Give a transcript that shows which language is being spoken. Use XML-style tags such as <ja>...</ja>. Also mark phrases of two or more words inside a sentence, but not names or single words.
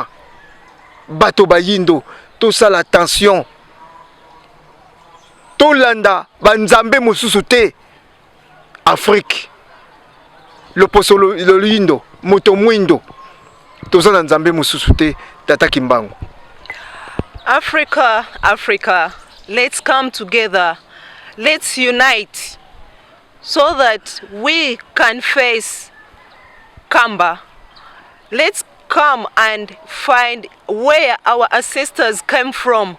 <ln>Bato bayindo, tosala attention. Tolanda banzambe mosusu te. Afrique. Loposo loyindo, moto mwindo. Tozala nzambe mosusu te, Tata Kimbangu.</ln> <en>Africa, let's come together. Let's unite so that we can face Kamba. Let's come and find where our ancestors came from.</en>